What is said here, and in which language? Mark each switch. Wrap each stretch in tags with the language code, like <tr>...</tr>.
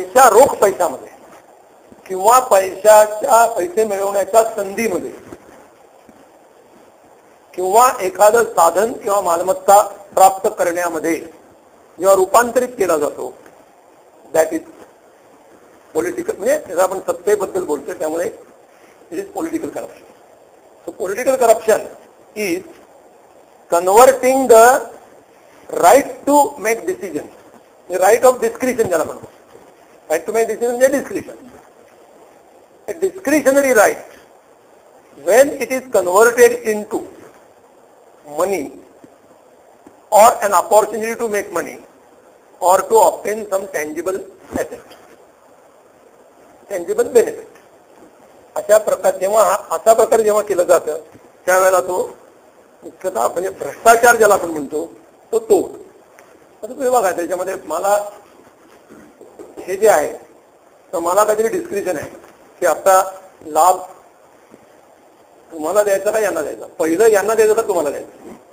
<mr>रोख पैशामध्ये किंवा पैसे मिळवण्याच्या संधीमध्ये किंवा एखादं साधन किंवा मालमत्ता प्राप्त करण्यामध्ये जेव्हा रूपांतरित केला जातो,</mr> <en>That is political.</en> <mr>म्हणजे त्याचा आपण सत्तेबद्दल बोलतोय, त्यामुळे</mr> <en>It is political corruption. So political corruption is converting the right to make decision, right of discretion</en> <mr>ज्याला म्हणतो,</mr> <en>Right to make decision म्हणजे discretion, a discretionary right, when it is converted into money or an opportunity to make money or to obtain some tangible asset, tangible benefit.</en> <mr>अशा प्रकार जेव्हा केलं जातं त्यावेळेला तो मुख्यतः म्हणजे भ्रष्टाचार ज्याला आपण म्हणतो तो. आता तुम्ही बघा, त्याच्यामध्ये मला हे जे आहे तर मला काहीतरी डिस्क्रिप्शन आहे की आता लाभ तुम्हाला द्यायचा का यांना द्यायचा, पहिलं यांना द्यायचं का तुम्हाला द्यायचं.</mr>